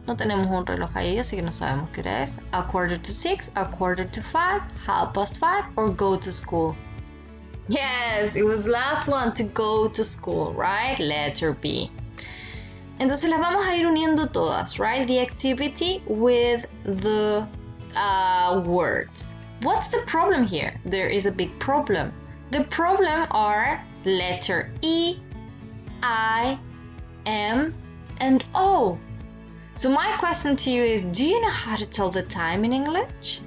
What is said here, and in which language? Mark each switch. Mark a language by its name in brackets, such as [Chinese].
[Spanish] No tenemos un reloj ahí, así que no sabemos qué hora es. [English] A quarter to 6, a quarter to 5, 5:30, or go to school. Yes, it was last one, to go to school, right? Letter B. [Spanish] Entonces las vamos a ir uniendo todas, right? [English] The activity with the words. What's the problem here? There is a big problem. The problem are letter E, I, M, and O. So my question to you is, do you know how to tell the time in English?